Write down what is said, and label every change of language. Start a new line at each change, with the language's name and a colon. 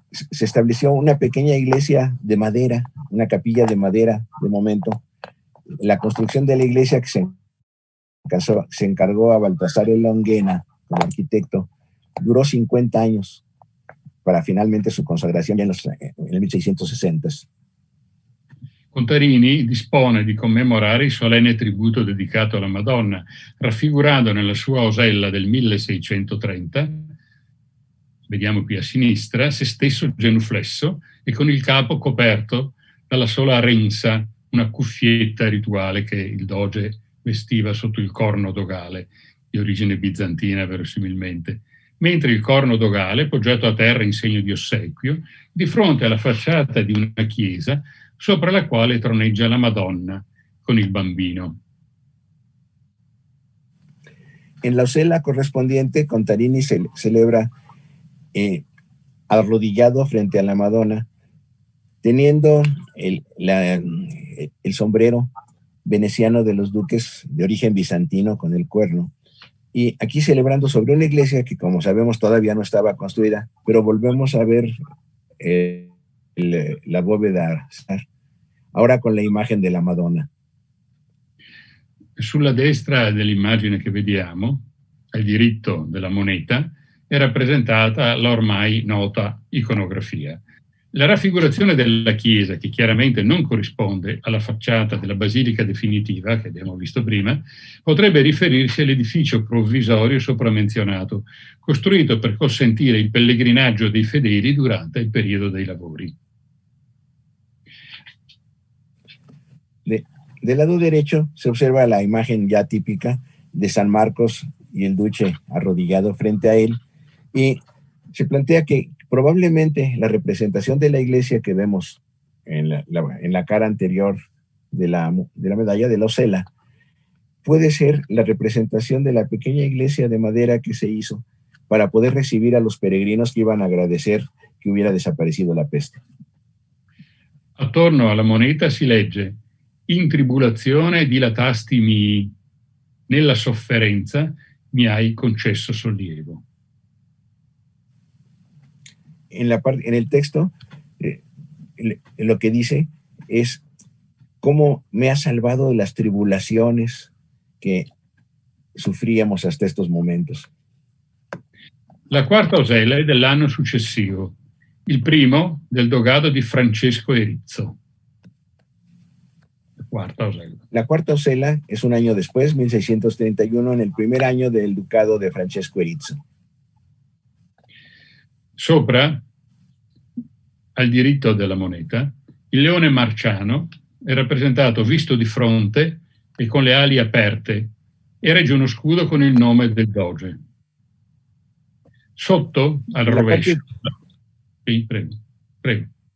Spanish: se estableció una pequeña iglesia de madera, una capilla de madera de momento. La construcción de la iglesia que se encargó a Baltasare Longhena como arquitecto duró 50 años para finalmente su consagración ya en el 1660.
Italian: Contarini dispone di commemorare il solenne tributo dedicato alla Madonna, raffigurando nella sua osella del 1630, vediamo qui a sinistra, se stesso genuflesso e con il capo coperto dalla sola rensa, una cuffietta rituale che il doge vestiva sotto il corno dogale, di origine bizantina verosimilmente, mentre il corno dogale, poggiato a terra in segno di ossequio, di fronte alla facciata di una chiesa sopra la quale troneggia la Madonna con il bambino.
Spanish: En la osela correspondiente, Contarini celebra arrodillado frente a la Madonna, teniendo el sombrero veneciano de los duques de origen bizantino con el cuerno, y aquí celebrando sobre una iglesia que, como sabemos, todavía no estaba construida, pero volvemos a ver la bóveda, ahora con la imagen de la Madonna.
Italian: Sulla destra dell'immagine che vediamo, al diritto della moneta, è rappresentata la ormai nota iconografia. La raffigurazione della chiesa, che chiaramente non corrisponde alla facciata della basilica definitiva, che abbiamo visto prima, potrebbe riferirsi all'edificio provvisorio sopramenzionato, costruito per consentire il pellegrinaggio dei fedeli durante il periodo dei lavori.
Spanish: Del lado derecho se observa la imagen ya típica de San Marcos y el duque arrodillado frente a él, y se plantea que probablemente la representación de la iglesia que vemos en la cara anterior de la medalla de la osela puede ser la representación de la pequeña iglesia de madera que se hizo para poder recibir a los peregrinos que iban a agradecer que hubiera desaparecido la peste.
Italian: Attorno alla moneta si legge:
Latin: in tribulazione dilatasti mii,
Italian: nella sofferenza mi hai concesso sollievo.
Spanish: En el texto, lo que dice es cómo me ha salvado de las tribulaciones que sufríamos hasta estos momentos.
Italian: La quarta osella è dell'anno successivo, il primo del dogado di Francesco Erizzo.
Spanish: La cuarta osela es un año después, 1631, en el primer año del ducado de Francesco Erizzo.
Italian: Sopra, al diritto della moneta, il leone marciano è rappresentato visto di fronte e con le ali aperte e regge uno scudo con il nome del doge. Sotto, al rovescio... Sì, prego.